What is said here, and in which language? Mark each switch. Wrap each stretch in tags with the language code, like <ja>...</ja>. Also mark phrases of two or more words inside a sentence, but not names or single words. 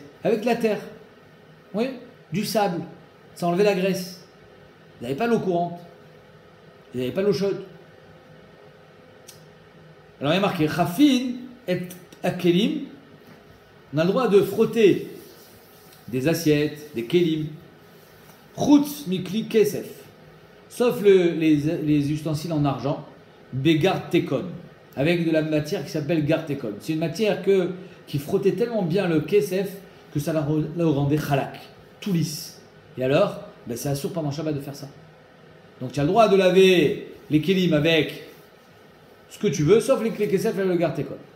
<fr>Avec de la terre. Oui, du sable. Ça enlevait la graisse. Ils n'avaient pas l'eau courante. Ils n'avaient pas l'eau chaude. Alors il y a marqué</fr> <he>שפין את הכלים.</he> <fr>On a le droit de frotter des assiettes, des kelim.</fr> <he>חוץ מכלי כסף.</he> <fr>Sauf les ustensiles en argent.</fr> <he>Begar tekon.</he> <fr>Avec de la matière qui s'appelle gartekon. C'est une matière qui frottait tellement bien le kesef que ça le rendait chalak, tout lisse. Et alors, c'est assourd pendant Shabbat de faire ça. Donc tu as le droit de laver les kelim avec ce que tu veux, sauf les kesef et le gartekon.</fr>